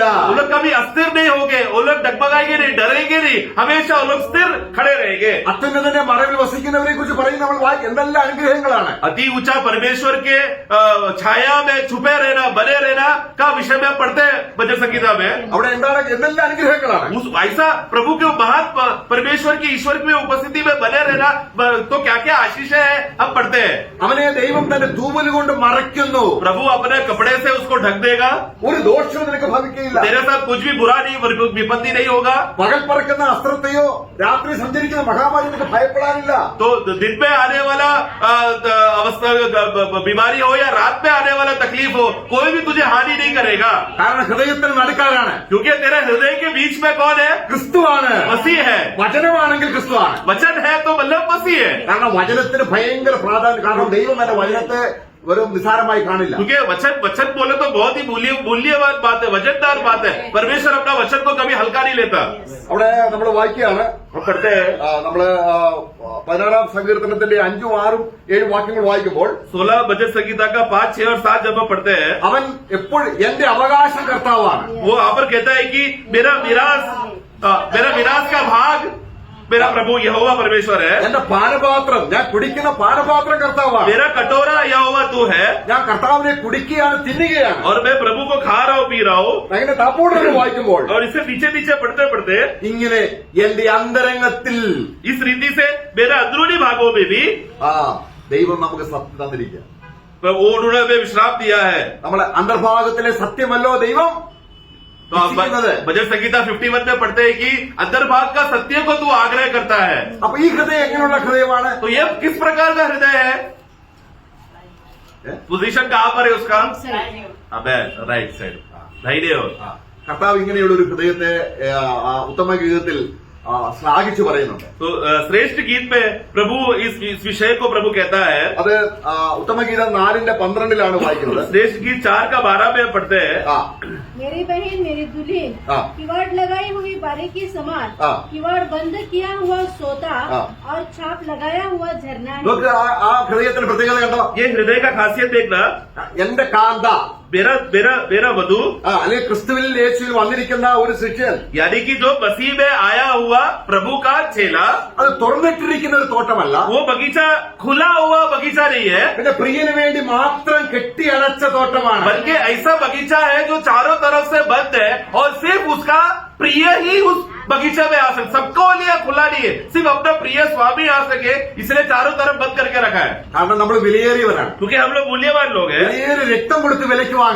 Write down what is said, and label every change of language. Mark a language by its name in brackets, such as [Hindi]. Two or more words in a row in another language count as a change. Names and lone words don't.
[Hindi] वो लोग कभी अस्थिर नहीं होंगे, वो लोग डगमगाएंगे नहीं, डरेंगे नहीं, हमेशा वो लोग स्थिर खड़े रहेंगे. [Malayalam] അത്യുന്നതന്റെ മറവിൽ വസിക്കുന്നവരെ കുറിച്ച് പറയും നമ്മൾ എന്തെല്ലാം അനുഗ്രഹങ്ങളാണ്. [Hindi] अति ऊंचा परमेश्वर के छाया में छुपे रहना, बने रहना का विषय में पढ़ते हैं भजन संगीता में. [Malayalam] അവിടെ എന്താണ് എന്തെല്ലാം അനുഗ്രഹങ്ങളാണ്. [Hindi] ऐसा प्रभु के महान परमेश्वर की ईश्वर की उपस्थिति में बने रहना तो क्या क्या आशीष है हम पढ़ते हैं. [Malayalam] അവനെ ദൈവം തന്റെ തൂവൽ കൊണ്ട് മറയ്ക്കുന്നു. [Hindi] प्रभु अपने कपड़े से उसको ढक देगा. [Malayalam] ഒരു ദോഷവും നിനക്ക് ഭവിക്കുകയില്ല. [Hindi] तेरे साथ कुछ भी बुरा नहीं, विपत्ति नहीं होगा. [Malayalam] പകൽ പറക്കുന്ന അസ്ത്രത്തെയോ രാത്രി സഞ്ചരിക്കുന്ന മഹാമാരി നിനക്ക് ഭയപ്പെടാനില്ല. [Hindi] तो दिन में आने वाला अवस्था बीमारी हो या रात में आने वाला तकलीफ हो, कोई भी तुझे हानि नहीं करेगा. [Malayalam] കാരണം ഹൃദയത്തിന് നടുക്കാരാണ്. [Hindi] क्योंकि तेरे हृदय के बीच में कौन है? [Malayalam] ക്രിസ്തുവാണ്. [Hindi] मसीह है. [Malayalam] വചനമാണെങ്കിൽ ക്രിസ്തുവാണ്. [Hindi] वचन है तो मतलब मसीह है. [Malayalam] കാരണം വചനത്തിന് ഭയങ്കര പ്രാധാന്യം. കാരണം ദൈവം എന്റെ വചനത്തെ വെറും നിസാരമായി കാണില്ല. [Hindi] क्योंकि वचन बोले तो बहुत ही मूल्यवान बात है, वजनदार बात है. परमेश्वर अपना वचन को कभी हल्का नहीं लेता. [Malayalam] അവിടെ നമ്മൾ വായിക്കുകയാണ്, [Hindi] पढ़ते हैं [Malayalam] നമ്മള് 16 സങ്കീർത്തനത്തിന്റെ 5, 6, 7 വാക്യങ്ങൾ വായിക്കുമ്പോൾ [Hindi] 16 भजन संगीता का 5, 6 और 7 जब हम पढ़ते हैं, [Malayalam] അവൻ എപ്പോഴും എന്റെ അവകാശം കർത്താവാണ്. [Hindi] वो यहाँ पर कहता है कि मेरा विरास का भाग मेरा प्रभु यहोवा परमेश्वर है. [Malayalam] എന്റെ പാനപാത്രം, ഞാൻ കുടിക്കുന്ന പാനപാത്രം കർത്താവാണ്. [Hindi] मेरा कटोरा यहोवा तू है [Malayalam] ഞാൻ കർത്താവിനെ കുടിക്കുകയാണ്, തിന്നുകയാണ്. [Hindi] और मैं प्रभु को खा रहा हूँ, पी रहा हूँ. [Malayalam] അങ്ങനെ താപ്പോടെ വായിക്കുമ്പോൾ [Hindi] और इससे नीचे पढ़ते [Malayalam] ഇങ്ങനെ എന്റെ അന്തരംഗത്തിൽ [Hindi] इस रीति से मेरे अंदरूनी भागों में भी [Malayalam] ദൈവം നമുക്ക് സത്യം തന്നിരിക്കുക. [Hindi] उन्होंने हमें विश्राम दिया है. [Malayalam] നമ്മളെ അന്തർഭാഗത്തിലെ സത്യമല്ലോ ദൈവം. [Hindi] तो आप भजन संगीता 51 में पढ़ते हैं कि अंतर्भाग का सत्य को तू आग्रह करता है. [Malayalam] അപ്പൊ ഈ ഹൃദയം എങ്ങനെയുള്ള ഹൃദയമാണ്? [Hindi] तो ये किस प्रकार का हृदय है? पोजीशन कहाँ पर है उसका? अबे [English] right side, [Hindi] दाहिने ओर. [Malayalam] കർത്താവ് ഇങ്ങനെയുള്ള ഒരു ഹൃദയത്തെ ഉത്തമ ഗീതത്തിൽ ശ്ലാഘിച്ചു പറയുന്നുണ്ട്. [Hindi] तो श्रेष्ठ गीत में प्रभु इस विषय को प्रभु कहता है. [Malayalam] അത് ഉത്തമഗീതം 4:12 വായിക്കുന്നത്. [Hindi] श्रेष्ठ गीत 4:12 में पढ़ते हैं. मेरी बहन मेरी दुल्हन किवाड़ लगाई हुई बारीकी समान, किवाड़ बंद किया हुआ सोता और छाप लगाया हुआ झरना है. [Malayalam] നോക്ക് ആ ഹൃദയത്തിന്റെ പ്രത്യേകത കണ്ടോ? [Hindi] ये हृदय का खासियत देखना. [Malayalam] എന്റെ കാന്ത, [Hindi] मेरा वधु, [Malayalam] അല്ലെങ്കിൽ ക്രിസ്തുവിൽ യേശുവിൽ വന്നിരിക്കുന്ന ഒരു ശിഷ്യൻ, [Hindi] यानी कि जो मसीह में आया हुआ प्रभु का चेला, [Malayalam] അത് തുറന്നിട്ടിരിക്കുന്ന ഒരു തോട്ടമല്ല, [Hindi] वो बगीचा खुला हुआ बगीचा नहीं है, [Malayalam] പിന്നെ പ്രിയന് വേണ്ടി മാത്രം കെട്ടിയടച്ച തോട്ടമാണ്. [Hindi] बल्कि ऐसा बगीचा है जो चारों तरफ से बंद है और सिर्फ उसका प्रिय ही उस बगीचे में आ सके. सबको लिए खुला नहीं है, सिर्फ अपना प्रिय स्वामी आ सके, इसलिए चारों तरफ बंद करके रखा है. [Malayalam] കാരണം നമ്മൾ വിലയേറിയവരാണ്. [Hindi] क्योंकि हम लोग मूल्यवान लोग हैं. [Malayalam] വിലയേറിയ രക്തം കൊടുത്ത് വിലയ്ക്ക് വാങ്ങി